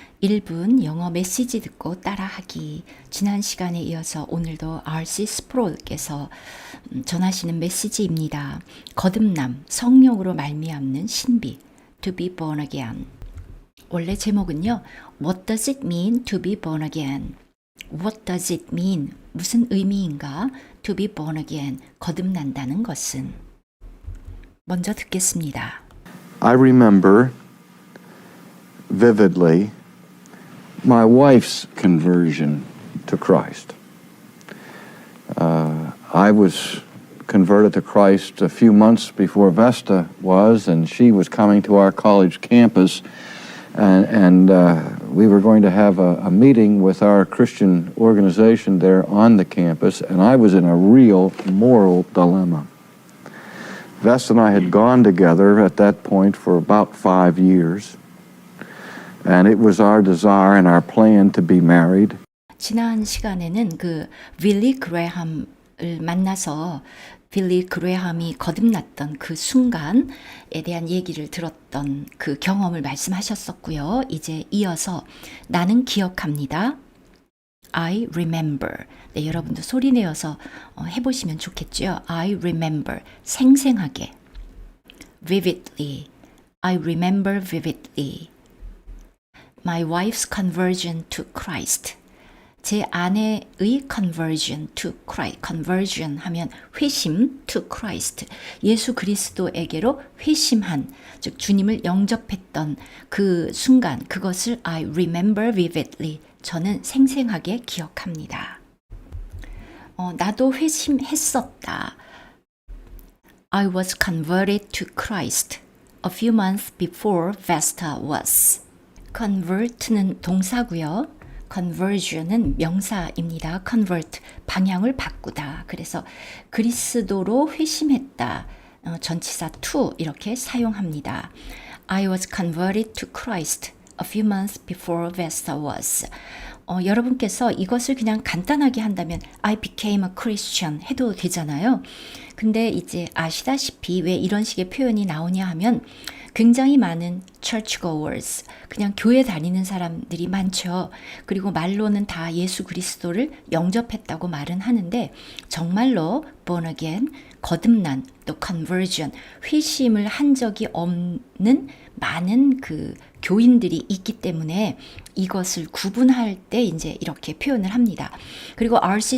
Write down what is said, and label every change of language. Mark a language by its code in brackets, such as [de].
[ko] 1분 영어 메시지 듣고 따라하기. 지난 시간에 이어서 오늘도 R.C. 스프롤께서 전하시는 메시지입니다. 거듭남, 성령으로 말미암는 신비, [en] to be born again. [ko] 원래 제목은요. [en] What does it mean to be born again? What does it mean? [ko] 무슨 의미인가? [en] To be born again. [ko] 거듭난다는 것은. 먼저 듣겠습니다. [en] I remember vividly my wife's conversion to Christ. I was converted to Christ a few months before Vesta was, and she was coming to our college campus, and we were going to have a meeting with our Christian organization there on the campus, and I was in a real moral dilemma. Vesta and I had gone together at that point for about 5 years. And it was our desire and our plan to be married. [ko] 지난 시간에는 그 빌리 그레함을 만나서 빌리 그레함이 거듭났던 그 순간에 대한 얘기를 들었던 그 경험을 말씀하셨었고요. 이제 이어서 나는 기억합니다. [en] I remember. [ko] 네, 여러분도 소리 내어서 해보시면 좋겠죠. [en] I remember. [ko] 생생하게. [en] Vividly. I remember vividly. My wife's conversion to Christ. [ko] 제 아내의 [en] conversion to Christ. conversion 하면 회심 to Christ. [ko] 예수 그리스도에게로 회심한, 즉 주님을 영접했던 그 순간, 그것을 [en] I remember vividly. [ko] 저는 생생하게 기억합니다. 나도 회심했었다. [en] I was converted to Christ a few months before Vesta was. [ko] convert는 동사고요. conversion은 명사입니다. convert, 방향을 바꾸다. 그래서 그리스도로 회심했다. 전치사 to 이렇게 사용합니다. [en] I was converted to Christ a few months before Vesta was. [ko] 여러분께서 이것을 그냥 간단하게 한다면 [en] I became a Christian [ko] 해도 되잖아요. 근데 이제 아시다시피 왜 이런 식의 표현이 나오냐 하면 굉장히 많은 churchgoers, 그냥 교회 다니는 사람들이 많죠. 그리고 말로는 다 예수 그리스도를 영접했다고 말은 하는데 정말로 [en] born again, [ko] 거듭난, 또 conversion, 회심을 한 적이 없는 많은 그 교인들이 있기 때문에 이것을 구분할 때 이제 이렇게 표현을 합니다. 그리고 R.C.